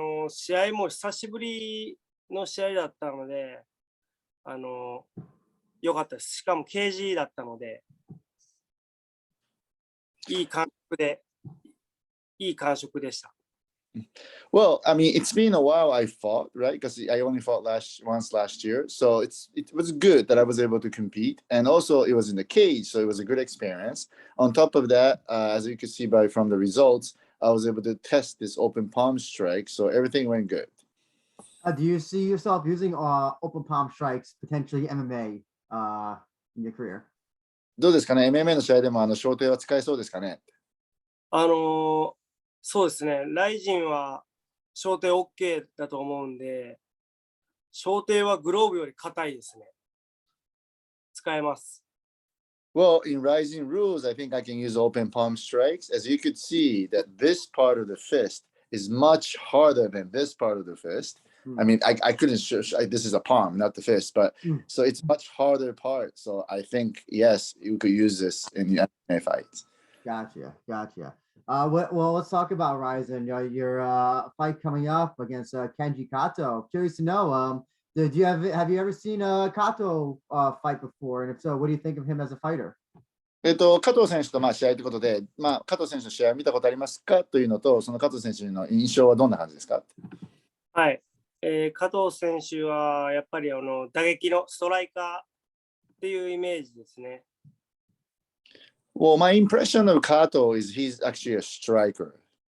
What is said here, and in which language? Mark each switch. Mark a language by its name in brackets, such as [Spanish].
[Japanese] 試合も久しぶりの試合だったので、良かったです。しかも KG だったので、いい感触でした。 [English] Well, I mean, it's been a while I fought, right? Because I only fought once last year. So it was good that I was able to compete. And also it was in the cage, so it was a good experience. On top of that, as you can see from the results, I was able to test this open palm strike. So everything went good. Do you see yourself using open palm strikes, potentially MMA in your career? [Japanese] どうですかね？ MMA の試合でも小手は使えそうですかね？そうですね。ライジンは小手 OK だと思うんで、小手はグローブより硬いですね。使えます。 [English] Well, in RIZIN rules, I think I can use open palm strikes. As you could see, that this part of the fist is much harder than this part of the fist. I mean, I couldn't show, this is a palm, not the fist, but so it's much harder part. So I think, yes, you could use this in the MMA fights. Gotcha. Well, let's talk about RIZIN. Your fight coming up against Kenji Kato. Curious to know, have you ever seen Kato fight before? And if so, what do you think of him as a fighter? [Japanese] 加藤選手と試合ということで、加藤選手の試合を見たことありますかというのと、その加藤選手の印象はどんな感じですか？はい、加藤選手はやっぱり打撃のストライカーっていうイメージですね。 [English] Well, my impression of Kato is he's actually a striker.